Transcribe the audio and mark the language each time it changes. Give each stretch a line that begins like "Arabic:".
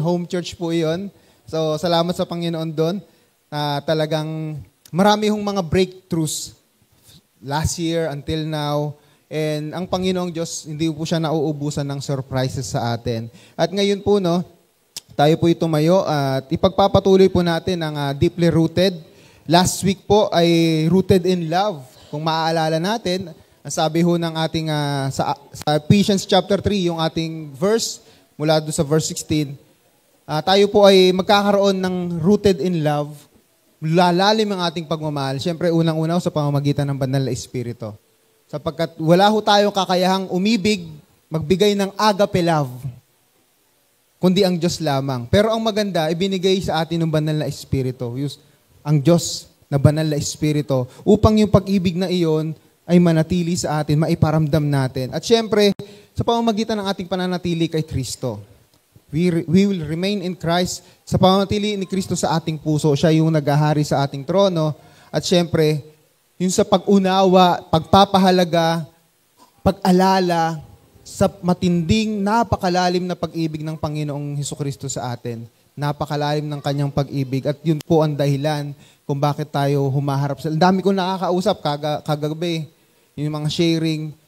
Filipino: Home church po yun. So, salamat sa Panginoon doon. Talagang marami hong mga breakthroughs last year until now. And ang Panginoong Diyos, hindi po siya nauubusan ng surprises sa atin. At ngayon po, tayo po tumayo at ipagpapatuloy po natin ang deeply rooted. Last week po ay rooted in love. Kung maaalala natin, ang sabi ho ng ating, sa Ephesians chapter 3, yung ating verse, mula doon sa verse 16, tayo po ay magkakaroon ng rooted in love, lalalim ang ating pagmamahal. Siyempre, unang-una sa pamamagitan ng banal na Espiritu. Sapagkat wala ho tayong kakayahang umibig, magbigay ng agape love, kundi ang Diyos lamang. Pero ang maganda, ibinigay sa atin ng banal na Espiritu. Ang Diyos na banal na Espiritu, upang yung pag-ibig na iyon ay manatili sa atin, maiparamdam natin. At syempre, sa pamamagitan ng ating pananatili kay Kristo.
English: We will remain in Christ.
Filipino: Sa pamamagitan ni Kristo sa ating puso, siya yung naghahari sa ating trono. At syempre, yung sa pag-unawa, pagpapahalaga, pag-alala, sa matinding, napakalalim na pag-ibig ng Panginoong Hesukristo sa atin. Napakalalim ng kanyang pag-ibig. At yun po ang dahilan kung bakit tayo humaharap sa... Ang dami kong nakakausap kagabi. Yung mga sharing.